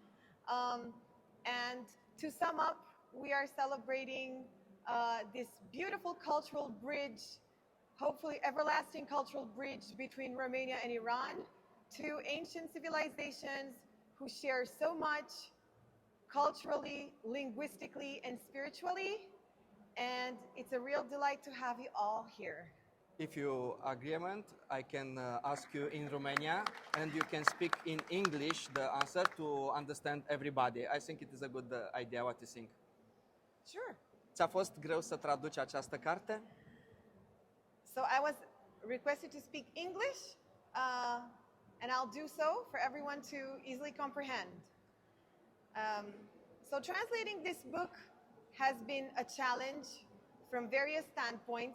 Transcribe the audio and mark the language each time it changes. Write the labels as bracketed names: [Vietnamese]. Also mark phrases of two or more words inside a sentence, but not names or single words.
[English] And to sum up, we are celebrating this beautiful cultural bridge, hopefully everlasting cultural bridge between Romania and Iran, two ancient civilizations who share so much culturally, linguistically, and spiritually. And it's a real delight to have you all here. If you agreement, I can ask you in Romania, and you can speak in English the answer to understand everybody. I think it is a good idea. What you think? Sure. [Romanian] Ți-a fost greu să traduci această carte? [English] So I was requested to speak English, and I'll do so for everyone to easily comprehend. So translating this book has been a challenge from various standpoints.